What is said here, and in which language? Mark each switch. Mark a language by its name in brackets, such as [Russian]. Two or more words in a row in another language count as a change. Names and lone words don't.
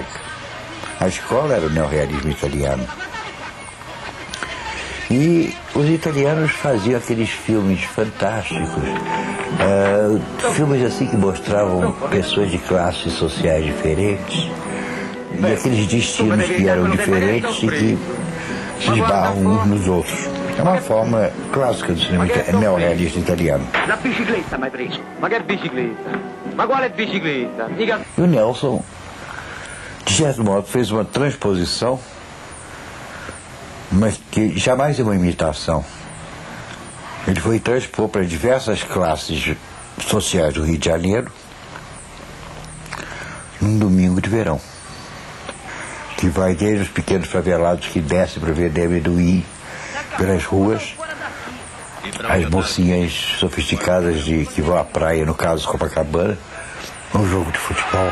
[Portuguese] A escola era o neorrealismo italiano. E os italianos faziam aqueles filmes fantásticos, filmes assim que mostravam pessoas de classes sociais diferentes, e aqueles destinos que eram diferentes e que se esbarram uns nos outros. É uma forma clássica do cinema neorrealista italiano. [Italian] La bicicletta mi hai preso? Ma che bicicletta? Ma quale bicicletta? [Portuguese] E o Nelson, de certo modo, fez uma transposição, mas que jamais é uma imitação. Ele foi transpor para diversas classes sociais do Rio de Janeiro num domingo de verão, que vai desde os pequenos favelados que descem para ver amendoim pelas ruas, as mocinhas sofisticadas que vão à praia, no caso Copacabana, um jogo de futebol.